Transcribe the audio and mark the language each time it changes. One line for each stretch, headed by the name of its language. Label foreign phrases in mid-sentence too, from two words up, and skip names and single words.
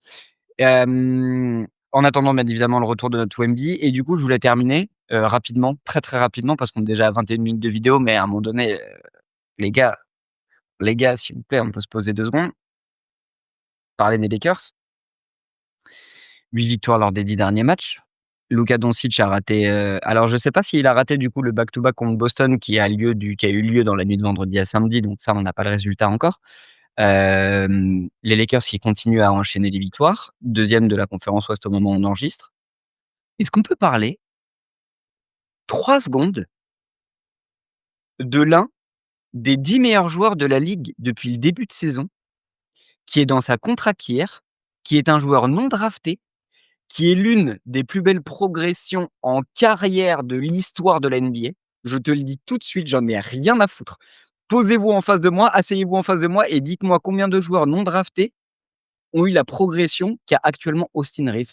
French: En attendant, bien évidemment, le retour de notre Wemby et du coup, je voulais terminer, rapidement, très, très rapidement parce qu'on est déjà à 21 minutes de vidéo, mais à un moment donné, les gars les gars, s'il vous plaît, on peut se poser 2 secondes, parler des Lakers. 8 victoires lors des 10 derniers matchs. Luka Doncic a raté, alors je sais pas s'il a raté du coup le back-to-back contre Boston qui a eu lieu dans la nuit de vendredi à samedi, donc ça on n'a pas le résultat encore. Les Lakers qui continuent à enchaîner les victoires, 2e de la conférence Ouest au moment où on enregistre. Est-ce qu'on peut parler 3 secondes de l'un des 10 meilleurs joueurs de la ligue depuis le début de saison, qui est dans sa
English: contract year,
French: qui est un joueur non drafté, qui est l'une des plus belles progressions en carrière de l'histoire de la NBA. Je te le dis tout de suite, j'en ai rien à foutre. Posez-vous en face de moi, asseyez-vous en face de moi et dites-moi combien de joueurs non draftés ont eu la progression qu'a actuellement Austin Reeves.